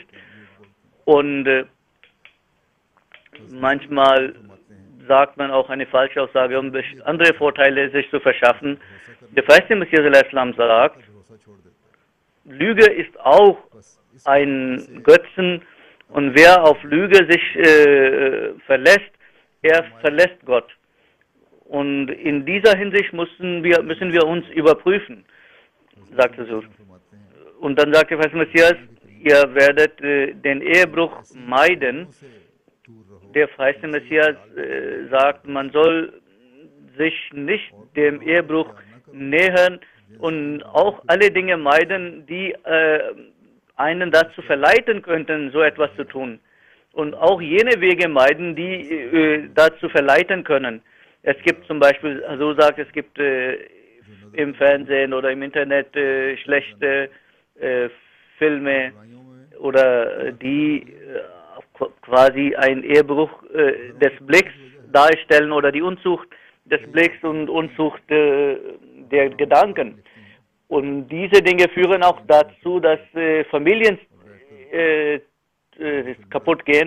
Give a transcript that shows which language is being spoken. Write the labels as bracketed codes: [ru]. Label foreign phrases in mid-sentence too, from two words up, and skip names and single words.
[de] Und manchmal sagt man auch eine Falschaussage, um andere Vorteile sich zu verschaffen. Der verheißene Messias al-Islam sagt, [ur] بھروسا چھوڑ دیتا ہے [de] Lüge ist auch [ur] بس اس [de] ein Götzen und wer auf Lüge sich verlässt, er verlässt Gott. Und in dieser Hinsicht müssen wir uns überprüfen, sagte Sur. [ur] فرماتے ہیں [de] Und dann sagte der Messias, ihr werdet den Ehebruch meiden. [ur] سے دور رہو [de] Der verheißene Messias sagt, man soll sich nicht dem Ehebruch nähern und auch alle Dinge meiden, die einen dazu verleiten könnten, so etwas zu tun. Und auch jene Wege meiden, die dazu verleiten können. Es gibt zum Beispiel, so sagt es gibt im Fernsehen oder im Internet schlechte Filme [ur] برائیوں میں [de] oder die quasi einen Ehebruch des Blicks darstellen oder die Unzucht des Blicks und Unzucht der Gedanken. Und diese Dinge führen auch dazu, dass Familien kaputt gehen.